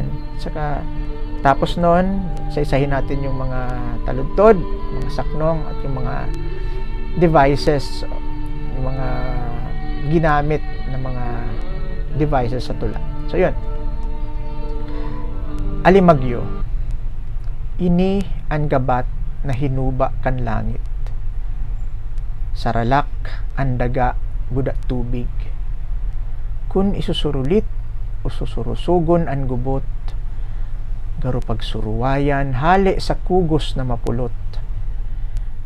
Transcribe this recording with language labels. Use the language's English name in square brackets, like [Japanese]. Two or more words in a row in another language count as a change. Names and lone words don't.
[Filipino] Saka, tapos noon, isa-isahin natin yung mga taludtod, mga saknong, at yung mga devices, yung mga ginamit na mga devices sa tula. So, yun. [Bikol] Alimagyo. Ini ang gabat na hinuba kan langit. Saralak ang daga budak tubig. Kun isusurulit o susurusugon ang gubot, garo pagsuruwayan hali sa kugos na mapulot.